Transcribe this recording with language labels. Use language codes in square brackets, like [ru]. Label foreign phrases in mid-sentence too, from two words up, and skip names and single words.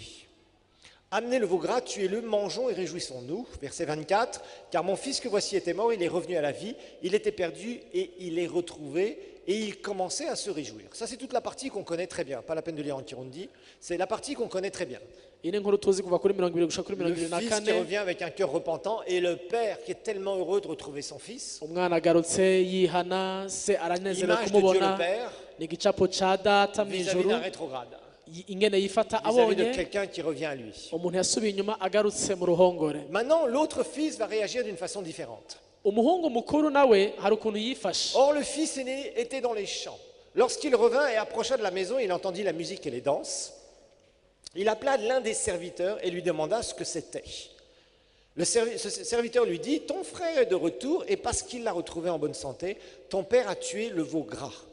[fr] Amenez le veau gras, tuez-le, mangeons et réjouissons-nous. Verset 24, car mon fils que voici était mort, il est revenu à la vie, il était perdu et il est retrouvé, et il commençait à se réjouir. Ça, c'est toute la partie qu'on connaît très bien, pas la peine de lire en Kirundi, c'est la partie qu'on connaît très bien. [rn] Iyi ni inkuru tuzi kuva kuri 20 gushika kuri [fr] Le 24. fils qui revient avec un cœur repentant et le père qui est tellement heureux de retrouver son fils. [rn] Umwana agarutse yihana, se aranezerewe [fr] Image de Dieu [rn] kumubona. [fr] le Père [rn] Ni igicapo ca data [fr] vis-à-vis [rn] mw'ijuru, [fr] d'un rétrograde, [rn] ingene yifata [fr] vis-à-vis de [rn] abonye [fr] quelqu'un qui revient à lui. [rn] umuntu yasubiye inyuma agarutse mu ruhongore. [fr] Maintenant, l'autre fils va réagir d'une façon différente. [rn] Umuhungu mukuru nawe hari ukuntu yifashe. [fr] Or, le fils aîné était dans les champs. Lorsqu'il revint et approcha de la maison, il entendit la musique et les danses. Il appela l'un des serviteurs et lui demanda ce que c'était. Ce serviteur lui dit, ton frère est de retour et parce qu'il l'a retrouvé en bonne santé, ton père a tué le veau gras.